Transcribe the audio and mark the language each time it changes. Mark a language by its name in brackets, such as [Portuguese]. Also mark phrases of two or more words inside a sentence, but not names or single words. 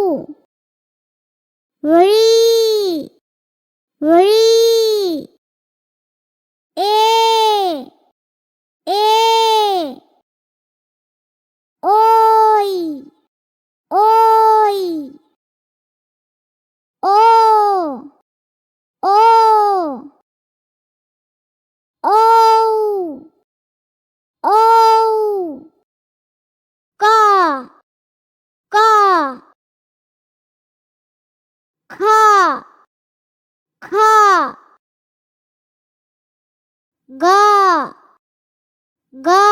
[Bangla] ঋ, ঋ। এ, এ। ওই, ওই। ও, ও। ঔ, ঔ। ক, ক। খ, খ। গ, গ।